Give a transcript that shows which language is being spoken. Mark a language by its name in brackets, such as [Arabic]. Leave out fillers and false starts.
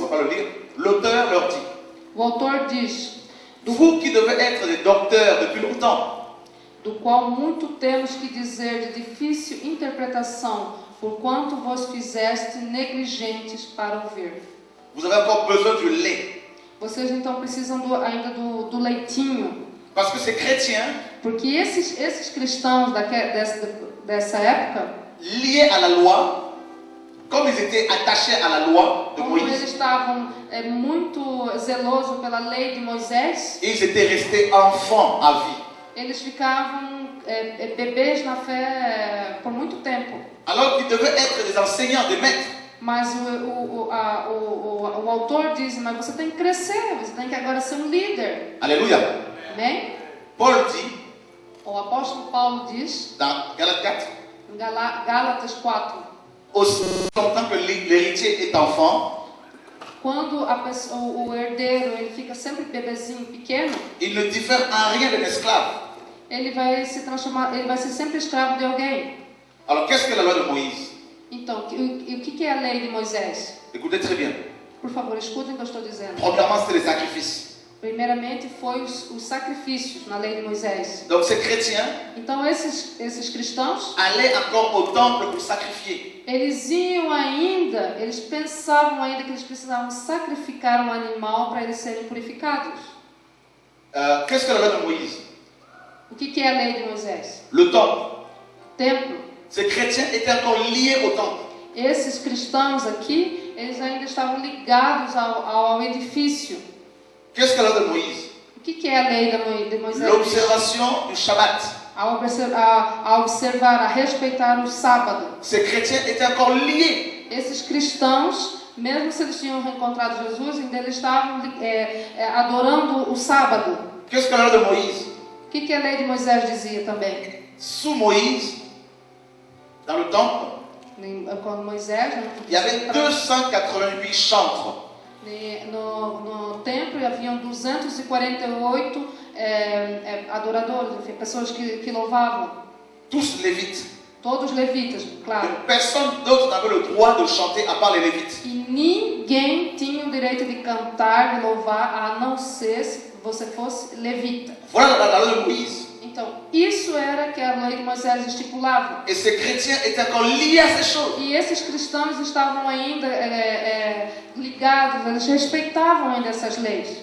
[French] va pas le lire, l'auteur leur dit, [Portuguese] o autor diz: [French] vous qui devez être des docteurs depuis longtemps, [Portuguese] do qual muito temos que dizer de difícil interpretação, porquanto vos fizeste negligentes para ouvir. [French] vous avez encore besoin du lait. [Portuguese] Vocês então precisam ainda do leitinho, [French] Parce que ces chrétiens, [Portuguese] porque esses cristãos dessa época, [French] liés à la loi, comme ils étaient attachés à la loi de [Portuguese] como eles [French] Moïse, [Portuguese] estavam muito zelosos pela lei de Moisés, [French] ils étaient restés enfants à vie. [Portuguese] eles ficavam bebês na fé por muito tempo. [French] Alors qu'ils devaient être des enseignants, des maîtres. [Portuguese] Mas o autor diz: mas você tem que crescer, você tem que agora ser um líder. [French] Alléluia. [Portuguese] Amém? [French] Paul dit, [Portuguese] O apóstolo Paulo diz, [French] dans Galates 4, [Portuguese] em Gálatas 4, [French] aussi longtemps que l'héritier est enfant, [Portuguese] quando o herdeiro ele fica sempre bebezinho pequeno, [French] il ne diffère en rien d'un esclave. [Portuguese] ele vai ser sempre escravo de alguém. [French] Alors qu'est-ce que la loi de Moïse? [Portuguese] Então, o que é a lei de Moisés? [French] Écoutez très bien. [Portuguese] Por favor, escutem o que eu estou dizendo. [French] Premièrement, c'était les sacrifices. [Portuguese] Primeiramente, foi os sacrifícios na lei de Moisés. [French] Donc ces chrétiens [Portuguese] Então, esses cristãos, [French] allaient encore au temple pour sacrifier. [Portuguese] eles pensavam ainda que eles precisavam sacrificar um animal para eles serem purificados. [French] Qu'est-ce que la loi de Moïse? [Portuguese] O que é a lei de Moisés? [French] Le temple. [Portuguese] Templo. [French] Ces chrétiens étaient encore liés au temple. [Portuguese] Esses cristãos aqui, eles ainda estavam ligados ao edifício. [French] Qu'est-ce que la loi de Moïse? [Portuguese] O que é a lei de Moisés? [French] L'observation du Shabbat. [Portuguese] A observar, a respeitar o sábado. [French] Ces chrétiens étaient encore liés. [Portuguese] Esses cristãos, mesmo se eles tinham reencontrado Jesus, ainda eles estavam adorando o sábado. [French] Qu'est-ce que la loi de Moïse? [Portuguese] O que a lei de Moisés dizia também? [French] Sous Moïse, dans le temple, [Portuguese] Quando Moisés, [French] il y avait 288 chantres. [Portuguese] no templo haviam 248 adoradores, enfim, pessoas que louvavam. [French] Tous lévites. [Portuguese] Todos levitas, claro. [French] Personne d'autre n'avait le droit de chanter à part les lévites. [Portuguese] E ninguém tinha o direito de cantar, de louvar, a não ser se você fosse levita. [French] Voilà la loi de Moïse. [Portuguese] Então, isso era que a lei de Moisés estipulava. [French] Et ces chrétiens étaient encore liés à ces choses. [Portuguese] E esses cristãos estavam ainda ligados, eles respeitavam ainda essas leis.